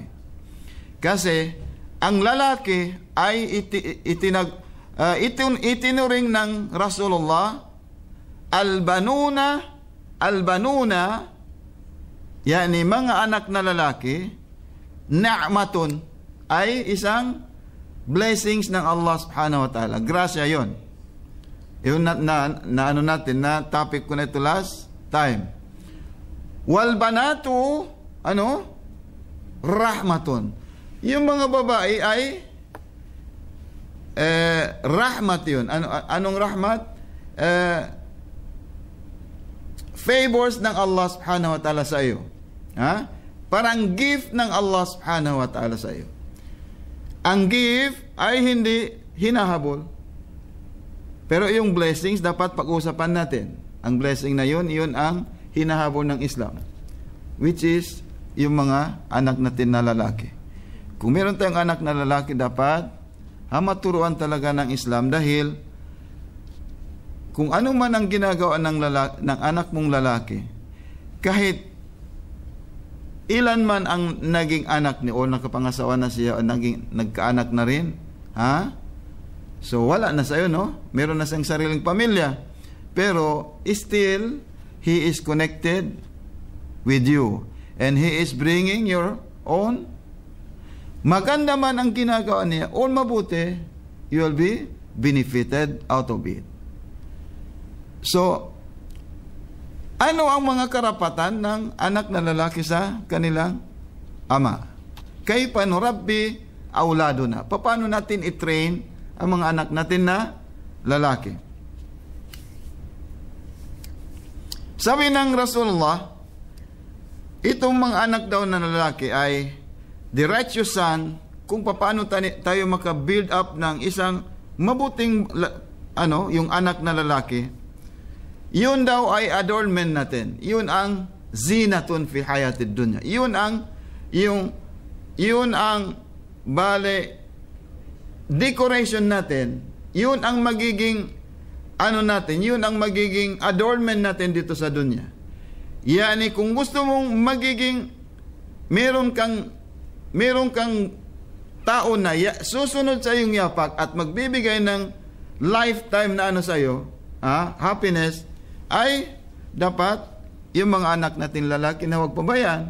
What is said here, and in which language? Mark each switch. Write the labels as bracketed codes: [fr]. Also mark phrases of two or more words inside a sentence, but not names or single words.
[tl] Kasi ang lalaki ay itinuring ng Rasulullah albanuna, yani mga anak na lalaki, na'matun, ay isang blessings ng Allah [ar] subhanahu wa ta'ala. [tl] Grasya yon. Yun na ano natin, na topic ko na ito last time. Wal banatu, rahmatun. Yung mga babae ay rahmat yun. Anong rahmat? Favors ng Allah [ar] subhanahu wa ta'ala [tl] sa iyo. Parang gift ng Allah [ar] subhanahu wa ta'ala [tl] sa iyo. Ang gift ay hindi hinahabol. Pero yung blessings dapat pag-usapan natin. Ang blessing na yun ang hinahabol ng Islam, [en] which is [tl] yung mga anak natin na lalaki. Kung meron tayong anak na lalaki, dapat maturuan talaga ng Islam, dahil kung ano man ang ginagawa ng anak mong lalaki, kahit ilan man ang naging anak niya o nakapangasawa na siya o nagkaanak na rin, so wala na sa'yo, no? Meron na siyang sariling pamilya, pero [en] still he is connected with you and he is bringing your own. [tl] Maganda man ang ginagawa niya o mabuti, [en] you will be benefited out of it. [tl] So, ano ang mga karapatan ng anak na lalaki sa kanilang ama? [ar] Kayfa nurabbi auladuna. [tl] Paano natin i-train ang mga anak natin na lalaki? Sabi ng Rasulullah, itong mga anak daw na lalaki ay [en] the righteous son, [tl] kung paano tayo maka-build up ng isang mabuting yung anak na lalaki, yun daw ay adornment natin. Yun ang [ar] zinatun fi hayatid dunya. [tl] Yun ang decoration natin. Yun ang magiging natin, yun ang magiging adornment natin dito sa dunya. Yani kung gusto mong magiging meron kang tao na susunod sa iyong yapak at magbibigay ng lifetime na sa iyo, happiness, ay dapat yung mga anak natin lalaki na huwag pabayaan.